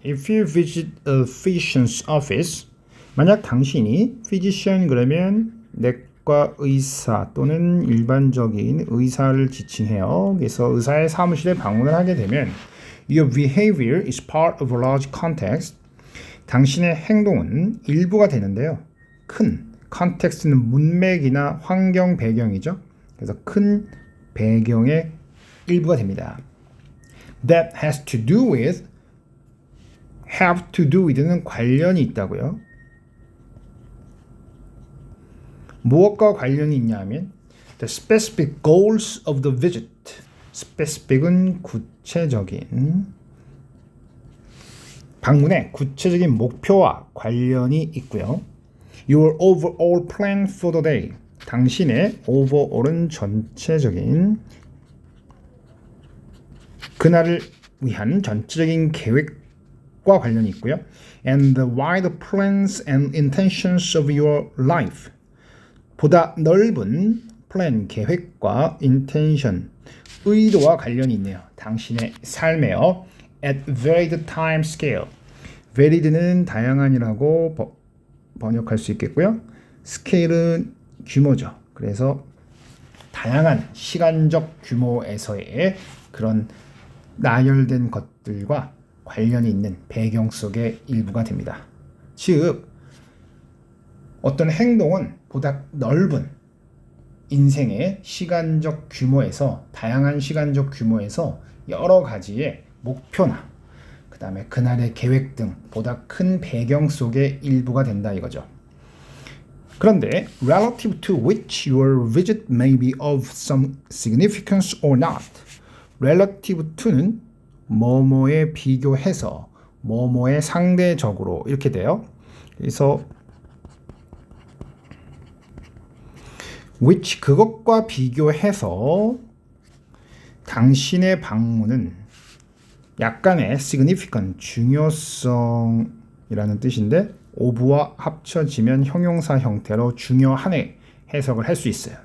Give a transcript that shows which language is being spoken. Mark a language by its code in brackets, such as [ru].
[en] If you visit a physician's office, [ko] 만약 당신이 physician 그러면 내과 의사 또는 일반적인 의사를 지칭해요. 그래서 의사의 사무실에 방문을 하게 되면 [en] Your behavior is part of a large context. [ko] 당신의 행동은 일부가 되는데요. 큰 context는 문맥이나 환경 배경이죠. 그래서 큰 배경의 일부가 됩니다. [en] That has to do with, have to do with는 [ko] 관련이 있다고요. 무엇과 관련이 있냐면 [en] the specific goals of the visit. [ko] specific은 구체적인 방문의 구체적인 목표와 관련이 있고요. [en] Your overall plan for the day. [ko] 당신의 overall은 전체적인 그날을 위한 전체적인 계획과 관련이 있고요. [en] And the wider plans and intentions of your life. [ko] 보다 넓은 플랜, 계획과 intention, 의도와 관련이 있네요. 당신의 삶에요. [en] At varied time scale. [ko] varied는 다양한이라고 번역할 수 있겠고요. scale은 규모죠. 그래서 다양한 시간적 규모에서의 그런 나열된 것들과 관련이 있는 배경 속의 일부가 됩니다. 즉, 어떤 행동은 보다 넓은 인생의 시간적 규모에서, 다양한 시간적 규모에서 여러 가지의 목표나 그 다음에 그날의 계획 등 보다 큰 배경 속의 일부가 된다 이거죠. [en] 그런데 relative to which your visit may be of some significance or not. [ko] relative to는 뭐뭐에 비교해서 뭐뭐에 상대적으로 이렇게 돼요. 그래서 which 그것과 비교해서 당신의 방문은 약간의 significant 중요성이라는 뜻인데 of와 합쳐지면 형용사 형태로 중요한에 해석을 할 수 있어요.